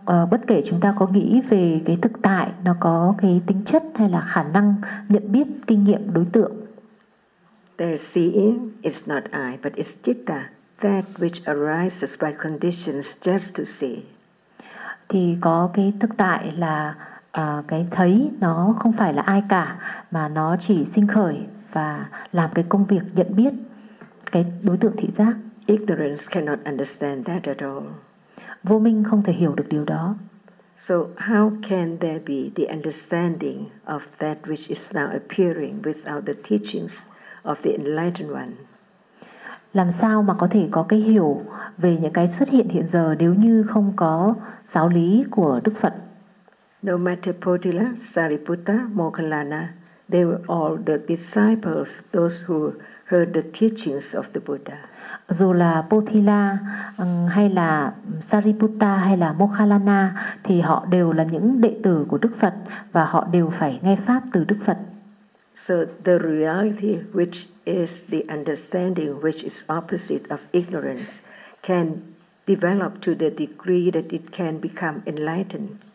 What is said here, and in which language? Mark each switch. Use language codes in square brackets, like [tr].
[vi] Bất kể chúng ta có nghĩ về cái thực tại, nó có cái tính chất hay là khả năng nhận biết kinh nghiệm đối tượng. [en] There seeing is not I, but it's citta, that which arises by conditions just to see. [vi] Thì có cái thực tại là cái thấy, nó không phải là ai cả, mà nó chỉ sinh khởi và làm cái công việc nhận biết cái đối tượng thị giác. [en] Ignorance cannot understand that at all. [vi] Vô minh không thể hiểu được điều đó. [en] So how can there be the understanding of that which is now appearing without the teachings of the enlightened one? [vi] Làm sao mà có thể có cái hiểu về những cái xuất hiện hiện giờ nếu như không có giáo lý của Đức Phật? [en] No matter Potila, Sariputta, Moggallana, they were all the disciples, those who heard the teachings of the Buddha. [vi] Dù là Potila hay là Sariputta hay là Moggallana thì họ đều là những đệ tử của Đức Phật và họ đều phải nghe pháp từ Đức Phật. [en] So the reality which is the understanding which is opposite of ignorance can develop to the degree that it can become enlightened.